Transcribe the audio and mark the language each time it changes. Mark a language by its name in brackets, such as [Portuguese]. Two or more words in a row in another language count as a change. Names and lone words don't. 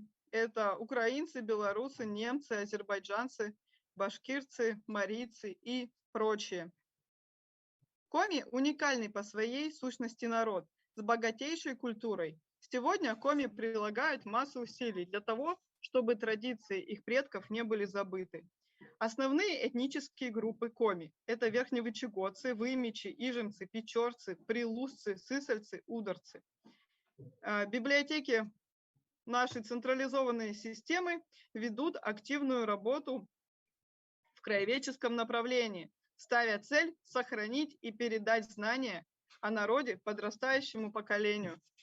[Russian] Это украинцы, белорусы, немцы, азербайджанцы, башкирцы, марийцы и прочие. Коми уникальный по своей сущности народ с богатейшей культурой. Сегодня коми прилагают массу усилий для того, чтобы традиции их предков не были забыты. Основные этнические группы коми – это верхневычегодцы, вымичи, ижемцы, печорцы, прилузцы, сысольцы, ударцы. Библиотеки нашей централизованной системы ведут активную работу в краеведческом направлении, ставя цель сохранить и передать знания о народе подрастающему поколению.